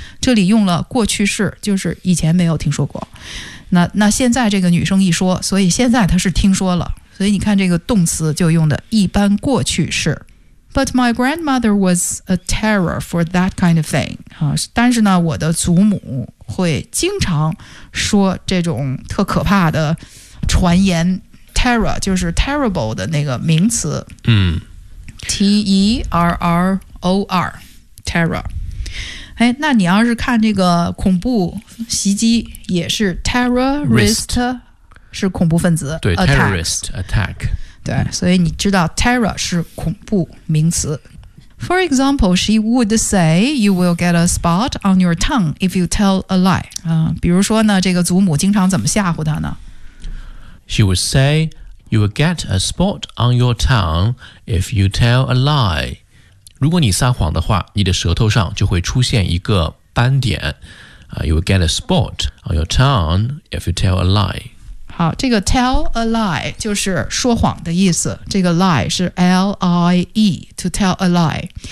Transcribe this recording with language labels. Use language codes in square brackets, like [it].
[zh] 这里用了过去式，就是以前没有听说过。那现在这个女生一说，所以现在她是听说了。所以你看这个动词就用的一般过去式。 [en] But my grandmother was a terror for that kind of thing. [zh] 但是呢，我的祖母会经常说这种特可怕的传言。 Terror 就是 terrible 的那个名词。T-E-R-R-O-R Terror。哎，那你要是看这个恐怖袭击也是 terrorist是恐怖分子， [en] 对 attack, terrorist attack, [zh] 对，所以你知道 terror 是恐怖名词。 [en] For example, she would say you will get a spot on your tongue if you tell a lie. [zh] 比如说呢，这个祖母经常怎么吓唬她呢？ [en] She would say you will get a spot on your tongue if you tell a lie. [zh] 如果你撒谎的话，你的舌头上就会出现一个斑点。 [en] You will get a spot on your tongue if you tell a lie. [zh] 好，这个 [en] tell a lie [zh] 就是说谎的意思，这个 lie 是 L-I-E, [en] to tell a lie。